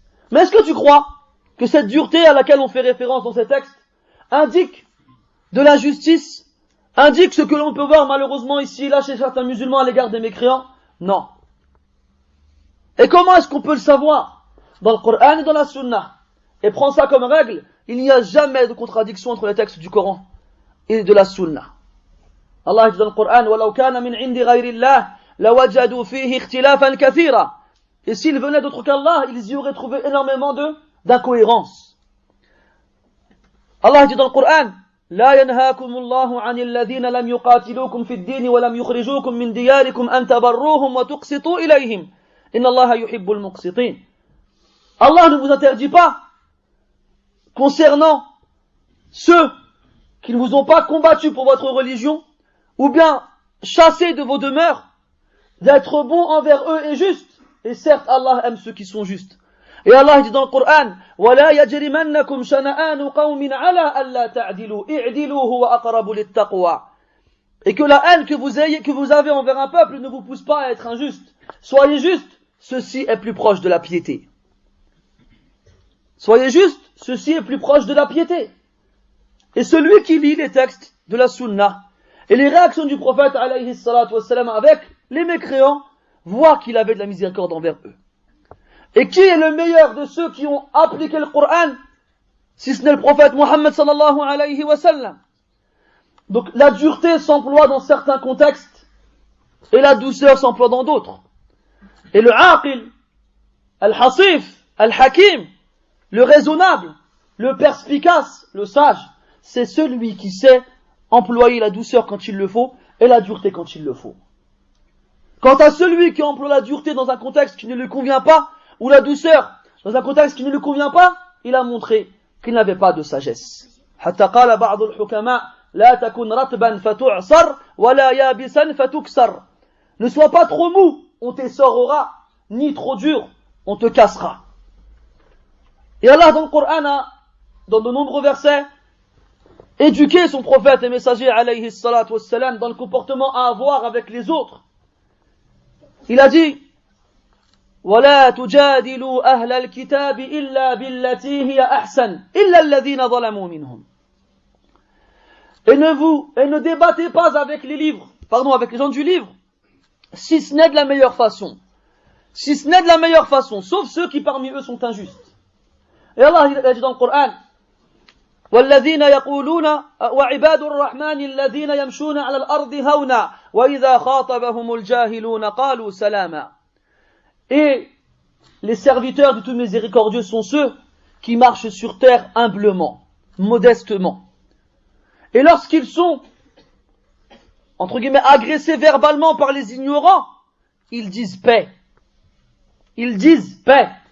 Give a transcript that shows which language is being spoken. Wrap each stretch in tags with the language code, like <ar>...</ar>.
<fr>Mais est-ce que tu crois que cette dureté à laquelle on fait référence dans ces textes indique de la justice, indique ce que l'on peut voir malheureusement ici et là chez certains musulmans à l'égard des mécréants? Non. Et comment est-ce qu'on peut le savoir? Dans le Coran et dans la Sunna. Et prends ça comme règle, il n'y a jamais de contradiction entre les textes du Coran et de la Sunna. Allah dit dans le Coran,</fr> <ar>وَلَوْ كَانَ مِنْ عِنْدِ غَيْرِ اللَّهِ لَوَجَدُوا فِيهِ اخْتِلَافًا كَثِيرًا.</ar> <fr>Et s'ils venaient d'autre qu'Allah, ils y auraient trouvé énormément d'incohérences. Allah dit dans le Coran,</fr> <ar>لا ينهاكم الله عن الذين لم يقاتلوكم في الدين ولم يخرجوكم من دياركم أن تبروهم وتقسطوا إليهم إن الله يحب المقسطين.</ar> <fr>Allah ne vous interdit pas, concernant ceux qui ne vous ont pas combattu pour votre religion, ou bien chassés de vos demeures, d'être bons envers eux et justes. Et certes, Allah aime ceux qui sont justes. Et Allah dit dans le Coran,</fr> <ar>وَلَا يَجْرِمَنَّكُمْ شَنَآنُ قَوْمٍ عَلَىٰ أَلَّا تَعْدِلُوا اِعْدِلُوا هُوَ أَقْرَبُ لِلتَّقْوَى.</ar> <fr>Et que la haine que vous avez envers un peuple ne vous pousse pas à être injuste. Soyez justes, ceci est plus proche de la piété. Soyez justes, ceci est plus proche de la piété. Et celui qui lit les textes de la Sunna et les réactions du prophète alayhi salatu wassalam avec les mécréants voit qu'il avait de la miséricorde envers eux. Et qui est le meilleur de ceux qui ont appliqué le Coran, si ce n'est le prophète Muhammad sallallahu alayhi wa sallam? Donc la dureté s'emploie dans certains contextes et la douceur s'emploie dans d'autres. Et le</fr> <ar>aqil, al-hasif, al-hakim,</ar> <fr>le raisonnable, le perspicace, le sage, c'est celui qui sait employer la douceur quand il le faut et la dureté quand il le faut. Quant à celui qui emploie la dureté dans un contexte qui ne lui convient pas, ou la douceur dans un contexte qui ne lui convient pas, il a montré qu'il n'avait pas de sagesse.</fr> <ar>حتى قال بعض الحكماء لا تكن رطبا فتعصر ولا يابسا فتكسر.</ar> <fr>Ne sois pas trop mou, on t'essorera, ni trop dur, on te cassera. Et Allah dans le Coran a, dans de nombreux versets, éduqué son prophète et messager alayhi salatu wassalam dans le comportement à avoir avec les autres. Il a dit</fr> <ar>ولا تجادلوا أهل الكتاب إلا بالتي هي أحسن إلا الذين ظلموا منهم.</ar> <fr>Et ne débattez pas avec avec les gens du livre, si ce n'est de la meilleure façon. Si ce n'est de la meilleure façon, sauf ceux qui parmi eux sont injustes. Et Allah il a dit dans le Coran</fr> <ar>والذين يقولون وعباد الرحمن الذين يمشون على الأرض هونا وإذا خاطبهم الجاهلون قالوا سلاما.</ar> <fr>Et les serviteurs du tout miséricordieux sont ceux qui marchent sur terre humblement, modestement. Et lorsqu'ils sont, entre guillemets, agressés verbalement par les ignorants, ils disent paix. Ils disent paix.</fr>